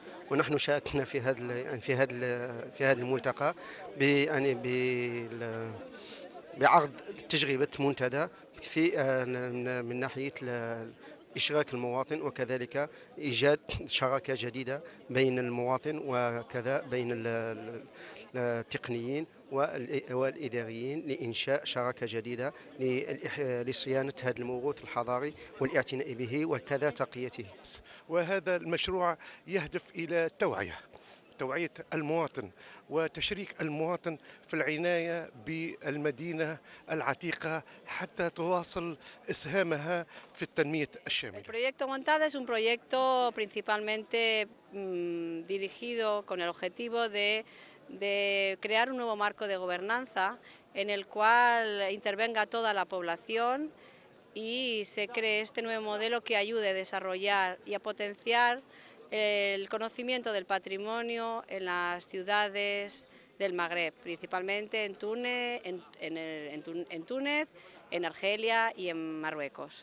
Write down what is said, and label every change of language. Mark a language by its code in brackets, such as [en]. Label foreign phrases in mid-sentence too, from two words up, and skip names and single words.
[ar] ونحن شاركنا في هذا الملتقى بعرض تجربة منتدى في من ناحية إشراك المواطن، وكذلك إيجاد شراكة جديدة بين المواطن وكذا بين التقنيين والإداريين لإنشاء شراكة جديدة لصيانة هذا الموروث الحضاري والاعتناء به وكذا تقيته. وهذا المشروع يهدف إلى توعية المواطن وتشريك المواطن في العناية بالمدينة العتيقة حتى تواصل إسهامها في التنمية الشاملة. [es] El proyecto Montada es un proyecto principalmente dirigido con el objetivo de crear un nuevo marco de gobernanza en el cual intervenga toda la población y se cree este nuevo modelo que ayude a desarrollar y a potenciar el conocimiento del patrimonio en las ciudades del Magreb, principalmente en Túnez, en Argelia y en Marruecos.